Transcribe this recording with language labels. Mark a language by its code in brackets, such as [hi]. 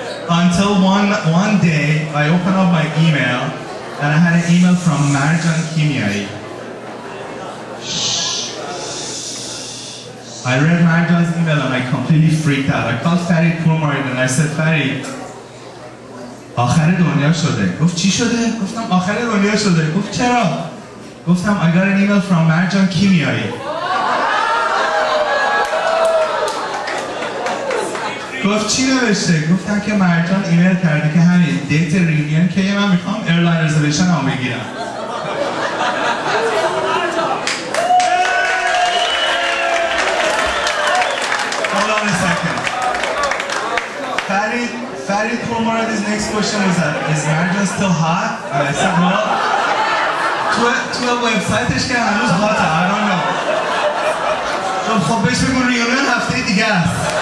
[en] Until one day, I opened up my email, and I had an email from Marjan Kimyai. I read Marjan's email and I completely freaked out. I called Farid Kurmarid and I said, Farid, [fa] آخر دنیا شده. گفت چی شده؟ گفتم آخر دنیا شده. گفت چرا؟ گفتم [en] I got an email from Marjan Kimyai. [fa] گفت چی نوشته؟ گفتم که مرجان ایمیل کرده که همین دیت ریونین که من میخوام ایرلاین رزرویشن هم بگیرم. [en] Hold on a second. Farid Kurmarad's next question was that, is Marjan still hot? And I said, well, [fa] تو وبسایتش که هنوز هاته. [en] I don't know. [fa] خب بهش بگو ریونین هفته دیگه است.